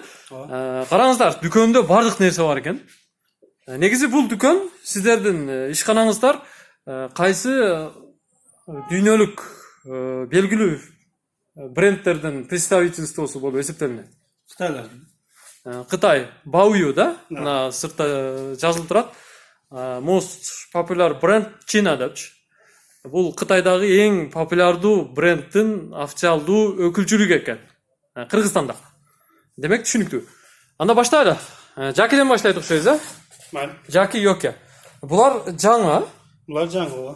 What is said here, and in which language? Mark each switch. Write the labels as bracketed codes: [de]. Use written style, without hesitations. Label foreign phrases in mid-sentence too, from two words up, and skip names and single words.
[ky] Караңыздар, дүкөндө бардык нерсе бар экен. Негизи бул дүкөн сиздердин ишканаңыздар кайсы дүйнөлүк белгилүү брендтердин представительствосу болуп эсептелинет? Кытайлардын. Кытай, Баую да? Мына сыртта жазылып турат. [en] Most popular brand China депчи. [ky] Бул Кытайдагы эң популярдуу брендтин официалдуу өкүлчүлүгү экен. Кыргызстанда. Демек түшүнүктүү. Анда баштайлы. Жакиден баштайт окшойбуз, а? Бар. Жаки Йоке. Булар жаңы. Булар жаңы.